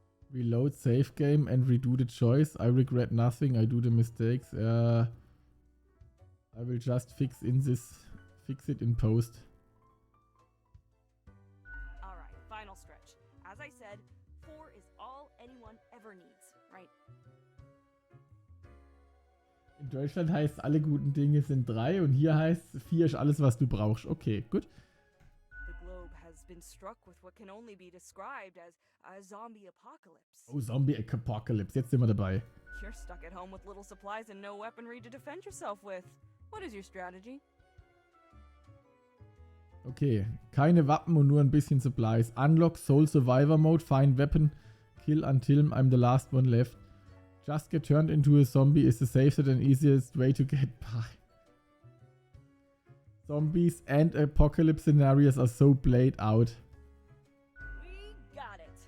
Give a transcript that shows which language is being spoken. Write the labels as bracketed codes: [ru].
[en] Reload, save game and redo the choice. I regret nothing. I do the mistakes. I will just fix it in post. Alright, final stretch. As I said, 4 is all anyone ever needs, right? [de] In Deutschland heißt alle guten Dinge sind 3 und hier heißt 4 ist alles, was du brauchst. Okay, gut. [en] The globe has been struck with what can only be described as a zombie apocalypse. [de] Oh, Zombie Apocalypse. Jetzt sind wir dabei. [en] You're stuck at home with little supplies and no weaponry to defend yourself with. What is your strategy? [de] Okay, keine Waffen und nur ein bisschen Supplies. [en] Unlock Soul Survivor Mode. Find weapon. Kill until I'm the last one left. Just get turned into a zombie is the safest and easiest way to get by. Zombies and apocalypse scenarios are so played out. We got it.